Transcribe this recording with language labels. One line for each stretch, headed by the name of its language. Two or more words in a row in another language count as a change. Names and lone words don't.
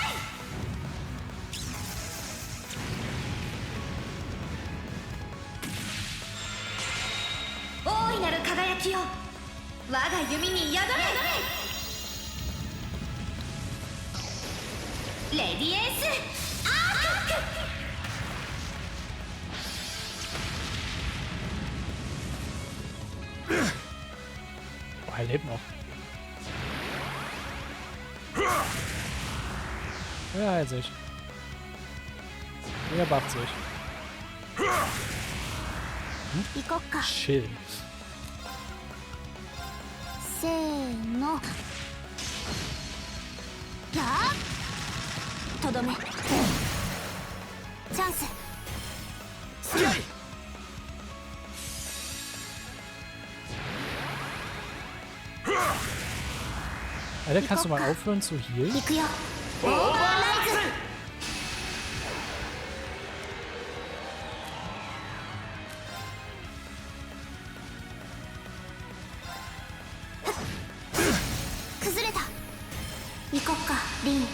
Japanese: 大いなる輝きよ、我が弓に宿れ。レディエンスアーク。
German: Oh, er lebt noch. Ja, hält sich. Er bufft sich.
Japanese: 行こっか。 Chill. せーの。やあ。とどめ。チャンス。スキャリ
German: Alter, kannst du mal aufhören zu healen?
Japanese: 行くよ。オーバーライズ。崩れた。行こっか、リン。